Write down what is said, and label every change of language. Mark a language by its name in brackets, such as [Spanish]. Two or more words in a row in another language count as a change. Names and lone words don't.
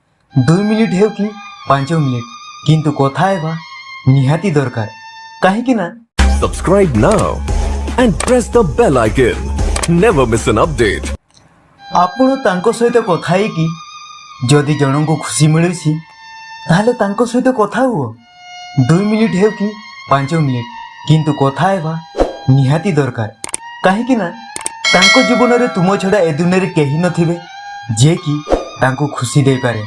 [Odia] 2 ମିନିଟ ହେଉ କି 5 ମିନିଟ କିନ୍ତୁ କଥା ହେବା ନିହାତି ଦରକାର କହିଁ ନା। [English] Subscribe now and press the bell icon. Never miss an update. [Odia] ଆପଣ ତାଙ୍କ ସହିତ କଥା କି ଯଦି ଜଣ କୁ ଖୁସି ମିଳୁଛି ତାହାଲେ ତାଙ୍କ ସହିତ କଥା ହୁଅ। 2 ମିନିଟ ହେଉ କି 5 ମିନିଟ କିନ୍ତୁ କଥା ହେବା ନିହାତି ଦରକାର କହିଁ ନା। ତାଙ୍କ ଜୀବନ ରେ ତୁମ ଛଡ଼ା ଏ ଦୁନିଆ ରେ କେହି ନଥିବେ ଯେ କି ତାଙ୍କୁ ଖୁସି ଦେ ପାରେ।